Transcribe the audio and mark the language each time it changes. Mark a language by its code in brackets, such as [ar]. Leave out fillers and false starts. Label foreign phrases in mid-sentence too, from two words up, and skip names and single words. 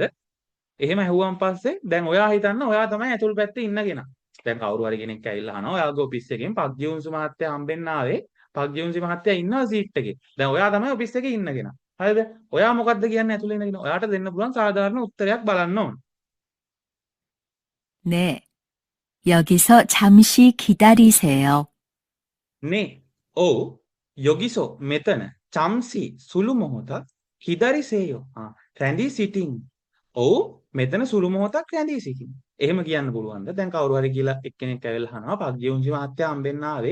[si] එහෙම ඇහුවන් පස්සේ දැන් ඔයා හිතන්න ඔයා තමයි ඇතුල් පැත්තේ ඉන්න කෙනා. දැන් කවුරු හරි කෙනෙක් ඇවිල්ලා අහනවා ඔයාගේ ඔෆිස් එකෙන් පග්ගියුන්සු මහත්තයා හම්බෙන්න ආවේ. පග්ගියුන්සි මහත්තයා ඉන්නවා සීට් එකේ. දැන් ඔයා තමයි ඔෆිස් එකේ ඉන්න කෙනා. හරිද? ඔයා මොකද්ද කියන්නේ ඇතුලේ ඉන්න කෙනා? ඔයාට දෙන්න පුළුවන් සාධාරණ උත්තරයක් බලන්න ඕන. [ko] 네. 여기서 잠시 기다리세요. [si] නේ. ඔව්. යොගිසෝ මෙතන චම්සි සුළු මොහොතක් හිදරිසේයෝ. රැඳී සිටින්. ඔව් මෙතන සුළු මොහොතක් රැඳී සිටින්. එහෙම කියන්න පුළුවන්ද? දැන් කවුරු හරි කියලා එක්කෙනෙක් ඇවිල්ලා අහනවා පග්ගියුන්සි මහත්තයා හම්බෙන්න ආවේ.